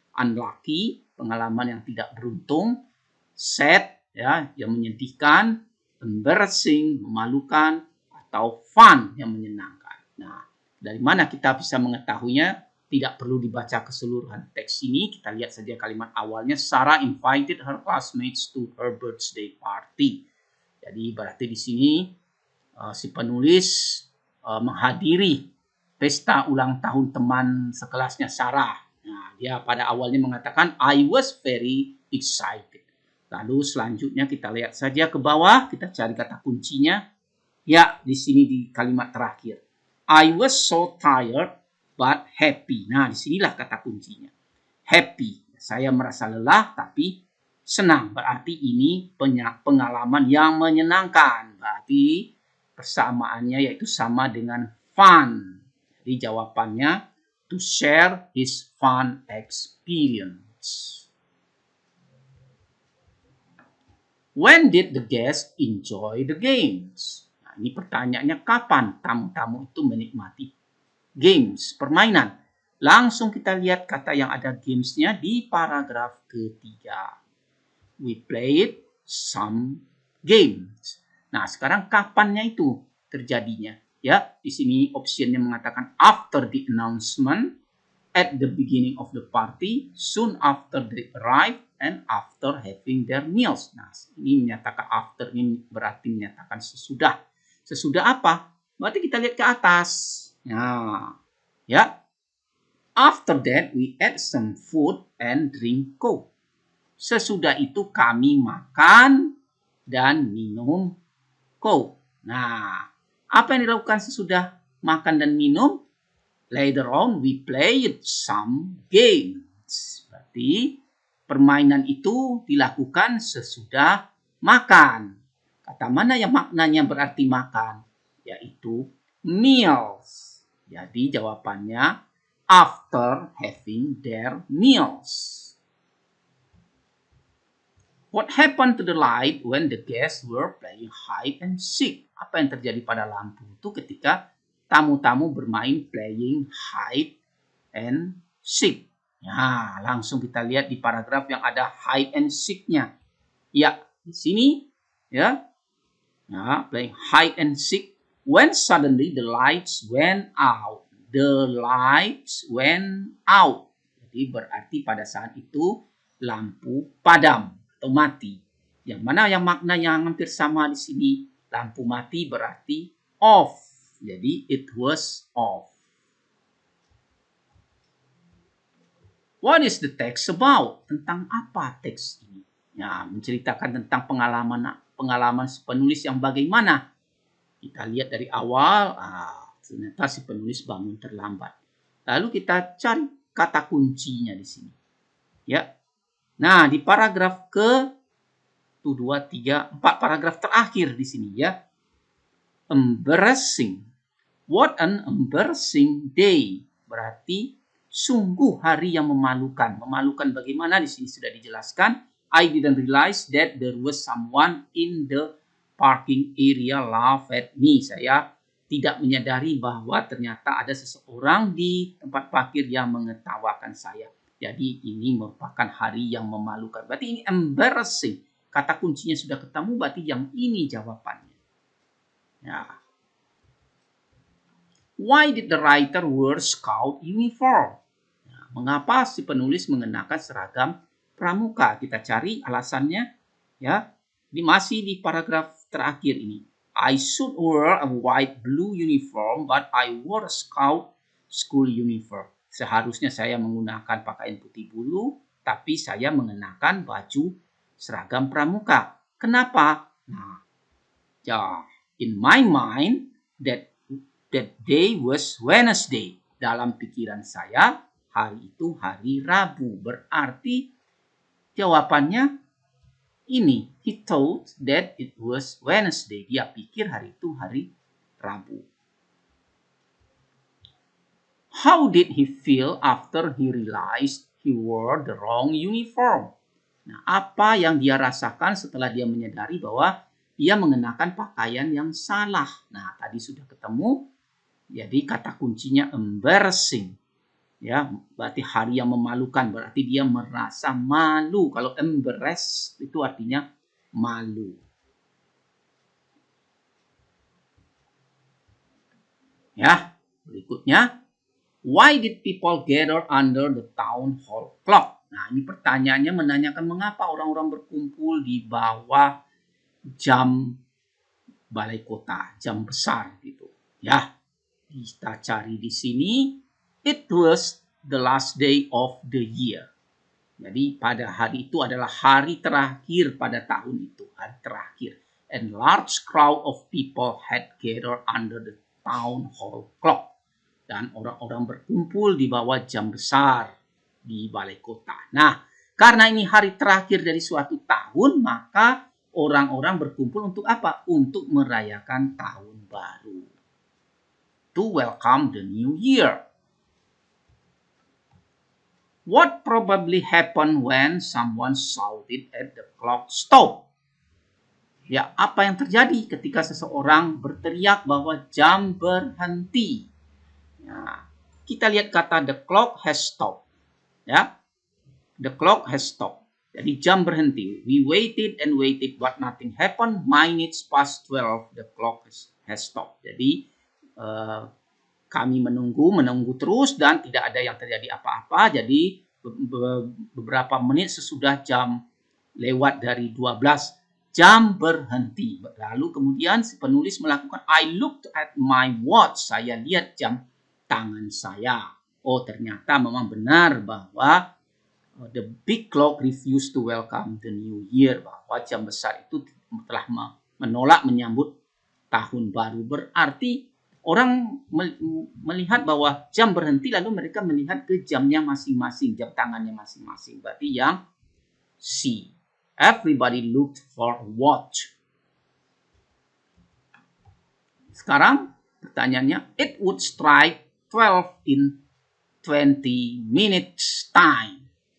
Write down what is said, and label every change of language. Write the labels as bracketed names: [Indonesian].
[Indonesian] Unlucky, pengalaman yang tidak beruntung. Sad, ya, yang menyedihkan. Embarrassing, memalukan. Atau fun, yang menyenangkan. Nah, dari mana kita bisa mengetahuinya? Tidak perlu dibaca keseluruhan teks ini. Kita lihat saja kalimat awalnya. [English] Sarah invited her classmates to her birthday party. [Indonesian] Jadi berarti di sini si penulis menghadiri pesta ulang tahun teman sekelasnya Sarah. Nah, dia pada awalnya mengatakan [English] I was very excited. [Indonesian] Lalu selanjutnya kita lihat saja ke bawah, kita cari kata kuncinya. Ya, di sini di kalimat terakhir. [English] I was so tired but happy. [Indonesian] Nah, disinilah kata kuncinya. Happy. Saya merasa lelah tapi senang. Berarti ini pengalaman yang menyenangkan. Berarti persamaannya yaitu sama dengan fun. Jadi jawabannya [English] to share his fun experience. When did the guests enjoy the games? [Indonesian] Nah, ini pertanyaannya kapan tamu-tamu itu menikmati games, permainan. Langsung kita lihat kata yang ada gamesnya di paragraf ketiga. [English] We played some games. [Indonesian] Nah, sekarang kapannya itu terjadinya? Ya, di sini optionnya mengatakan [English] after the announcement, at the beginning of the party, soon after they arrive, and after having their meals. [Indonesian] Nah, ini menyatakan after, ini berarti menyatakan sesudah. Sesudah apa? Berarti kita lihat ke atas. Nah, ya. [English] After that, we ate some food and drink coke. [Indonesian] Sesudah itu kami makan dan minum coke. Nah, apa yang dilakukan sesudah makan dan minum? [English] Later on, we played some games. [Indonesian] Berarti permainan itu dilakukan sesudah makan. Kata mana yang maknanya berarti makan? Yaitu meals. Jadi jawabannya [English] after having their meals. What happened to the light when the guests were playing hide and seek? [Indonesian] Apa yang terjadi pada lampu itu ketika tamu-tamu bermain [English] playing hide and seek? [Indonesian] Ya, langsung kita lihat di paragraf yang ada hide and seek-nya. Ya, di sini ya. [English] Nah, playing hide and seek when suddenly the lights went out. The lights went out. [Indonesian] Jadi berarti pada saat itu lampu padam atau mati. Yang mana yang makna yang hampir sama di sini? Lampu mati berarti off. [English] Jadi it was off. What is the text about? [Indonesian] Tentang apa teks ini? Ya, menceritakan tentang pengalaman si penulis yang bagaimana. Kita lihat dari awal, ternyata si penulis bangun terlambat. Lalu kita cari kata kuncinya di sini. Ya. Nah, di paragraf ke 1, 2, 3, 4 paragraf terakhir di sini ya. [English] Embarrassing. What an embarrassing day. [Indonesian] Berarti sungguh hari yang memalukan. Memalukan bagaimana di sini sudah dijelaskan. [English] I didn't realize that there was someone in the parking area laugh at me. [Indonesian] Saya tidak menyadari bahwa ternyata ada seseorang di tempat parkir yang mengetawakan saya. Jadi ini merupakan hari yang memalukan. Berarti ini embarrassing. Kata kuncinya sudah ketemu, berarti yang ini jawabannya. Ya. [English] Why did the writer wear scout uniform? [Indonesian] Nah, mengapa si penulis mengenakan seragam pramuka? Kita cari alasannya. Ya, ini masih di paragraf terakhir ini. [English] I should wear a white blue uniform, but I wore a scout school uniform. [Indonesian] Seharusnya saya menggunakan pakaian putih bulu, tapi saya mengenakan baju seragam pramuka. Kenapa? [English] Nah, ya, in my mind that day was Wednesday. [Indonesian] Dalam pikiran saya, hari itu hari Rabu. Berarti jawabannya ini. [English] He thought that it was Wednesday. [Indonesian] Dia pikir hari itu hari Rabu. [English] How did he feel after he realized he wore the wrong uniform? [Indonesian] Nah, apa yang dia rasakan setelah dia menyadari bahwa dia mengenakan pakaian yang salah? Nah, tadi sudah ketemu. Jadi kata kuncinya embarrassing. Ya, berarti hari yang memalukan, berarti dia merasa malu. Kalau embarrass itu artinya malu. Ya, berikutnya. [English] Why did people gather under the town hall clock? [Indonesian] Nah, ini pertanyaannya menanyakan mengapa orang-orang berkumpul di bawah jam balai kota, jam besar gitu. Ya, kita cari di sini. [English] It was the last day of the year. [Indonesian] Jadi pada hari itu adalah hari terakhir pada tahun itu, hari terakhir. [English] And large crowd of people had gathered under the town hall clock. [Indonesian] Dan orang-orang berkumpul di bawah jam besar di balai kota. Nah, karena ini hari terakhir dari suatu tahun, maka orang-orang berkumpul untuk apa? Untuk merayakan tahun baru. [English] To welcome the new year. What probably happened when someone shouted at the clock stop? [Indonesian] Ya, apa yang terjadi ketika seseorang berteriak bahwa jam berhenti? Nah, kita lihat kata [English] the clock has stopped. [Indonesian] Ya, [English] the clock has stopped. [Indonesian] Jadi jam berhenti. [English] We waited and waited but nothing happened. Minutes past 12, the clock has stopped. [Indonesian] Jadi kami menunggu terus dan tidak ada yang terjadi apa-apa. Jadi beberapa menit sesudah jam lewat dari 12, jam berhenti. Lalu kemudian si penulis melakukan [English] I looked at my watch. [Indonesian] Saya lihat jam tangan saya. Oh, ternyata memang benar bahwa [English] the big clock refused to welcome the new year. [Indonesian] Bahwa jam besar itu telah menolak menyambut tahun baru. Berarti orang melihat bahwa jam berhenti lalu mereka melihat ke jamnya masing-masing, jam tangannya masing-masing. Berarti yang C. [English] Everybody looked for a watch. [Indonesian] Sekarang pertanyaannya, [English] it would strike 12 in 20 minutes time.